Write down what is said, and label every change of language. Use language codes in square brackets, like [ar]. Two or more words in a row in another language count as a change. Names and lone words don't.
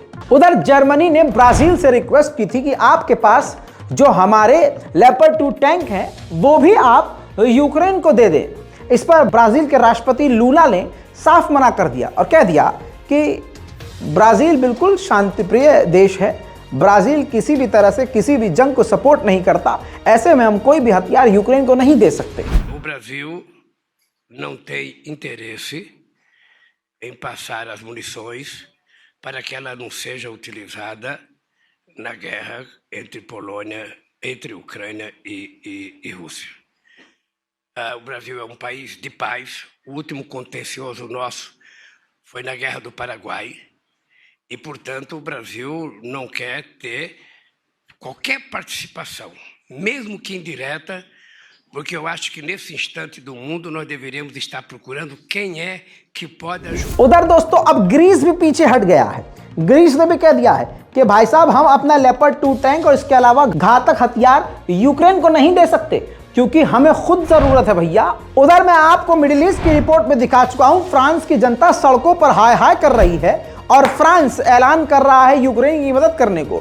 [hi] उधर जर्मनी ने ब्राजील से रिक्वेस्ट की थी कि आपके पास जो हमारे लेपर्ड 2 टैंक हैं वो भी आप यूक्रेन को दे दें। इस पर ब्राजील के राष्ट्रपति लूला ने साफ मना कर दिया और कह दिया कि ब्राजील बिल्कुल शांतिप्रिय देश है, ब्राजील किसी भी तरह से किसी भी जंग को सपोर्ट नहीं करता, ऐसे में हम कोई भी हथियार यूक्रेन को नहीं दे सकते। [pt] O Brasil não tem interesse em passar as munições para que ela não seja utilizada na guerra entre Polônia, entre Ucrânia e Rússia. O Brasil é um país de paz. O último contencioso nosso foi na Guerra do Paraguai e, portanto, o Brasil não quer ter qualquer participação, mesmo que indireta, porque eu acho que nesse instante do mundo nós deveríamos estar procurando quem é que pode ajudar. [hi] उधर दोस्तों अब ग्रीस भी पीछे हट गया है। ग्रीस ने भी कह दिया है कि भाई साहब हम अपना लेपर्ड 2 टैंक और इसके अलावा घातक हथियार यूक्रेन को नहीं दे सकते क्योंकि हमें खुद जरूरत है भैया। उधर मैं आपको मिडिल ईस्ट की रिपोर्ट में दिखा चुका हूं, फ्रांस की जनता सड़कों पर हाय हाय कर रही है और फ्रांस ऐलान कर रहा है यूक्रेन की मदद करने को।